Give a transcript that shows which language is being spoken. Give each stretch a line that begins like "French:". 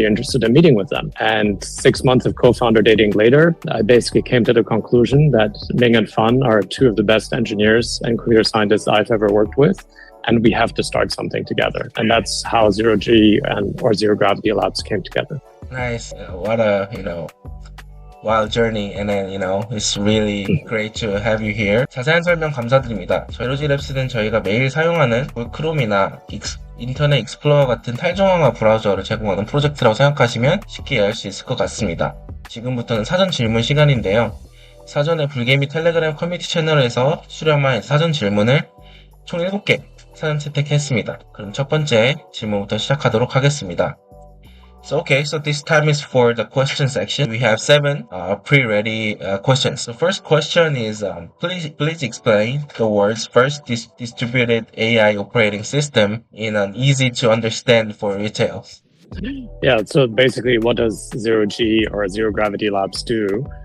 English: Are you interested in meeting with them? And 6 months of co-founder dating later, I basically came to the conclusion that Ming and Fan are two of the best engineers and computer scientists I've ever worked with, and we have to start something together. And that's how Zero G or Zero Gravity Labs came together. Nice. What a, wild journey. And then, it's really great to have you here.
Korean: 자세한 설명 감사드립니다. 제로지랩스는 저희가 매일 사용하는 크롬이나 인터넷 익스플로러 같은 탈중앙화 브라우저를 제공하는 프로젝트라고 생각하시면 쉽게 이해할 수 있을 것 같습니다. 지금부터는 사전 질문 시간인데요. 사전에 불개미 텔레그램 커뮤니티 채널에서 수렴한 사전 질문을 총 7개 사전 채택했습니다. 그럼 첫 번째 질문부터 시작하도록 하겠습니다.
English: So this time is for the question section. We have 7 pre-ready questions. The first question is, please explain the world's first distributed AI operating system in an easy to understand for retail. Yeah, so basically what does Zero G or Zero Gravity Labs do?